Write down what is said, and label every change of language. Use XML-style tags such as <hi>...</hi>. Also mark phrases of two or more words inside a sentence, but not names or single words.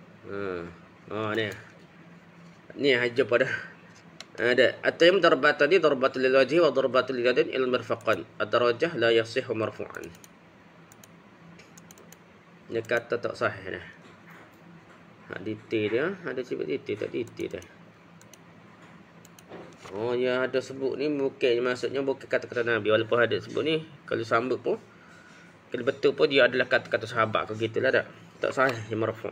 <ms>Oh, ni aja pada ada</ms> <ar>التيمم ضربتان ضربة للوجه وضربة لليدين إلى المرفقين. الدرجة لا يصح مرفوعا.</ar> <ms>Dia kata tak sahih dah. Detail dia, ada sebut detail tak detail dah. Oh, ya ada sebut ni bukan maksudnya bukan kata-kata Nabi, walaupun ada sebut ni kalau sambut pun kalau betul pun dia adalah kata-kata sahabat ke gitulah tak sahih yang marfu'.</ms>